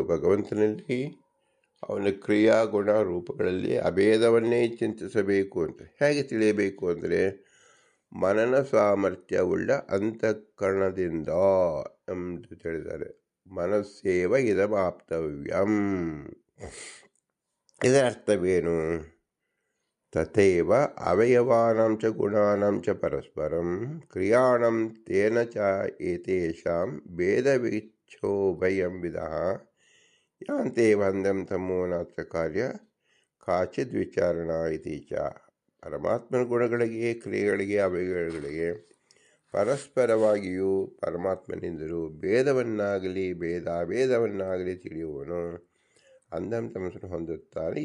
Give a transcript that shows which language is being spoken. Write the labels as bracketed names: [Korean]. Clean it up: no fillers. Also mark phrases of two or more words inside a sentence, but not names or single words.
[Kannada] ಭಗವಂತನಲ್ಲಿ ಅವನ ಕ್ರಿಯಾ ಗುಣ ರೂಪಗಳಲ್ಲಿ ಅಭೇದವನ್ನೇ ಚಿಂತಿಸಬೇಕು ಅಂತ. ಹೇಗೆ ತಿಳಿಯಬೇಕು ಅಂದರೆ ಮನನ ಸಾಮರ್ಥ್ಯವುಳ್ಳ ಅಂತಃಕರಣದಿಂದ ಎಂದು ತಿಳಿದ್ದಾರೆ. [Sanskrit] ಮನಸ್ಸೇವ ಇದಮಾಪ್ತವ್ಯಂ. [Kannada] ಇದರ ಅರ್ಥವೇನು? [Sanskrit] ತಥೈವ ಅವಯವಾನಾಂ ಚ ಗುಣಾನಾಂ ಚ ಪರಸ್ಪರಂ ಕ್ರಿಯಾಣಂ ತೇನ ಚ ಏತೇಷಾಂ ಭೇದವಿಚ್ಛೋಭಯಂ ವಿದಃ ಯಾಂತೇವ ಅಂಧಂ ತಮೋ ನಾತ್ರ ಕಾರ್ಯ ಕಾಚಿದ್ ವಿಚಾರಣ ಇತಿ ಚ. [Kannada] ಪರಮಾತ್ಮನ ಗುಣಗಳಿಗೆ ಕ್ರಿಯೆಗಳಿಗೆ ಅವಯವಗಳಿಗೆ ಪರಸ್ಪರವಾಗಿಯೂ ಪರಮಾತ್ಮನಿಂದಲೂ ಭೇದವನ್ನಾಗಲಿ ಭೇದಾಭೇದವನ್ನಾಗಲಿ ತಿಳಿಯುವನು ಅಂಧಂ ತಮಸ್ಸನ್ನು ಹೊಂದುತ್ತಾನೆ.